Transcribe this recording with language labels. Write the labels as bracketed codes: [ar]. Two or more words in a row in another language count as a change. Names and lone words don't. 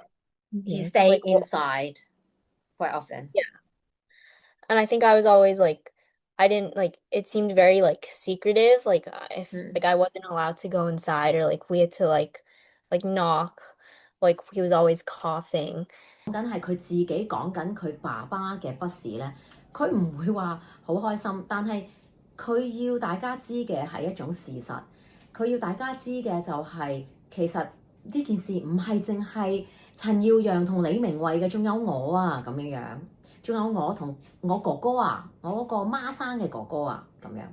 [en] he stay like inside quite often. yeah. And I think I was always like I didn't like it seemed very like secretive like if Mm. like I wasn't allowed to go inside or like we had to like knock like he was always coughing. [yue] 講緊係佢自己講緊佢爸爸嘅不是咧，佢唔會話好開心，但係佢要大家知嘅係一種事實，佢要大家知嘅就係、其實呢件事唔係淨係陳耀陽同李明慧嘅，仲有我啊咁樣樣，仲有我同我哥哥啊，我嗰個孖生嘅哥哥啊咁樣。